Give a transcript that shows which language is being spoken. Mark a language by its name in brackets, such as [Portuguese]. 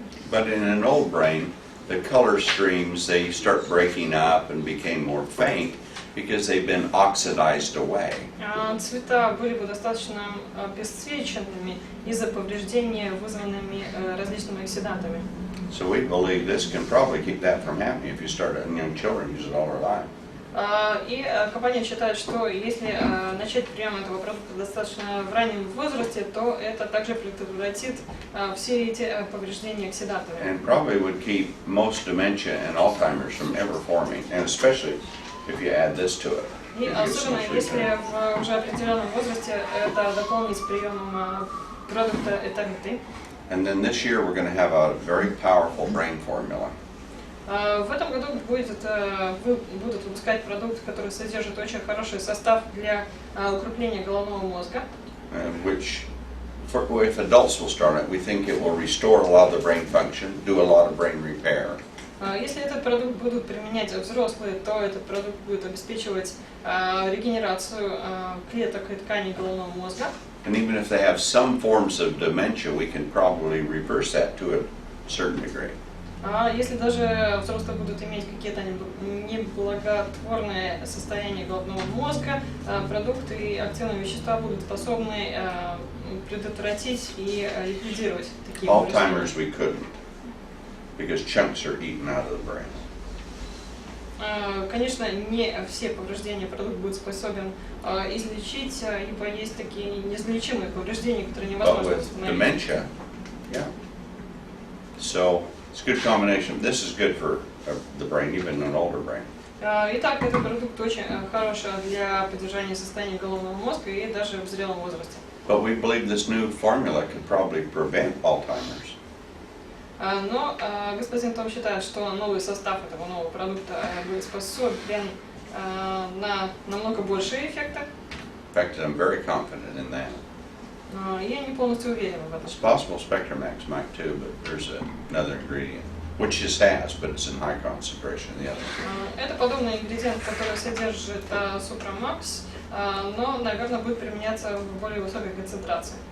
[English] But in an old brain, the color streams, they start breaking up and became more faint because they've been oxidized away. [Russian] Цвета были бы достаточно обесцвеченными из-за повреждения, вызванными различными оксидантами. [English] So we believe this can probably keep that from happening if you start letting young children use it all their life. [Russian] И компания считает, что если начать прием этого продукта достаточно в раннем возрасте, то это также предотвратит все эти повреждения оксидантами. [English] And probably would keep most dementia and Alzheimer's from ever forming, and especially if you add this to it. [Russian] И особенно если в уже определенном возрасте это дополнить приемом продукта «Ответы». [English] And then this year we're going to have a very powerful brain formula. [Russian] В этом году будут выпускать продукт, который содержит очень хороший состав для укрепления головного мозга. [English] Which, if adults will start it, we think it will restore a lot of the brain function, do a lot of brain repair. [Russian] Если этот продукт будут применять взрослые, то этот продукт будет обеспечивать регенерацию клеток и тканей головного мозга. [English] And even if they have some forms of dementia, we can probably reverse that to a certain degree. [Russian] А если даже взрослые будут иметь какие-то неблаготворные состояния головного мозга, продукты и активные вещества будут способны предотвратить и ликвидировать такие повреждения. [English] Alzheimer's we couldn't, because chunks are eaten out of the brain. [Russian] Конечно, не все повреждения продукт будет способен излечить, ибо есть такие неизлечимые повреждения, которые невозможно восстановить. [English] Dementia, yeah. So it's a good combination. This is good for the brain, even an older brain. [Russian] Итак, этот продукт очень хороший для поддержания состояния головного мозга и даже в зрелом возрасте. [English] But we believe this new formula could probably prevent Alzheimer's. [Russian] Но господин Том считает, что новый состав этого нового продукта будет способен на намного большие эффекты. [English] In fact, I'm very confident in that. [Russian] Я не полностью уверен в этом. [English] It's possible Spectramax might too, but there's another ingredient, which this has, but it's in high concentration in the other. [Russian] Это подобный ингредиент, который содержит Supramax, но, наверное, будет применяться в более высокой концентрации.